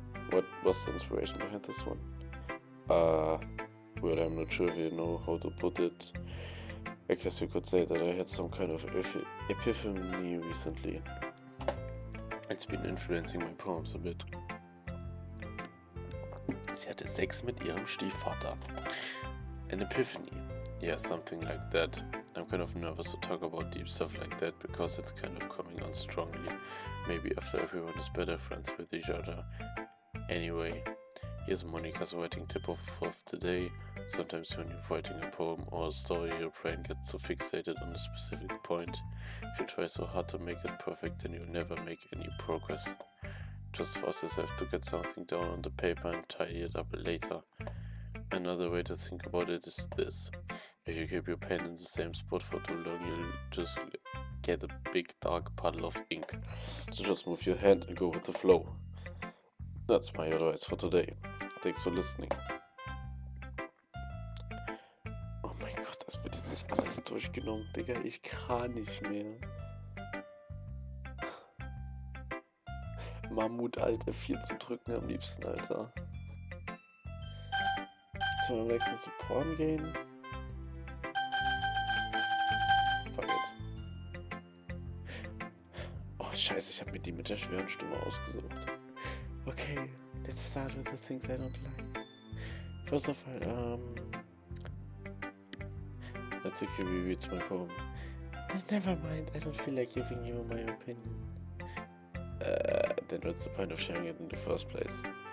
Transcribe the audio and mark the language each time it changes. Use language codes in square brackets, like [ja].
[en] What was the inspiration behind this one? Well, I'm not sure if you know how to put it. I guess you could say that I had some kind of epiphany recently. It's been influencing my poems a bit. [de] Sie hatte Sex mit ihrem Stiefvater. [en] An epiphany. Yeah, something like that. I'm kind of nervous to talk about deep stuff like that because it's kind of coming on strongly. Maybe after everyone is better friends with each other. Anyway, here's Monica's writing tip of the day. Sometimes when you're writing a poem or a story, your brain gets so fixated on a specific point. If you try so hard to make it perfect, then you'll never make any progress. Just force yourself to get something down on the paper and tidy it up later. Another way to think about it is this. If you keep your pen in the same spot for too long, you'll just get a big dark puddle of ink. So just move your hand and go with the flow. That's my advice for today. Thanks for listening. [de] Oh mein Gott, das wird jetzt nicht alles durchgenommen, Digga. Ich kann nicht mehr. Mammut, Alter, 4 zu drücken am liebsten, Alter. Sollen wir am nächsten zu Porn gehen? [en] Fuck it. [de] Oh, scheiße, ich habe mir die mit der schweren Stimme ausgesucht. [en] Okay, let's start with the things I don't like. First of all, Natsuki rereads my poem. Never mind, I don't feel like giving you my opinion. Then what's the point of sharing it in the first place?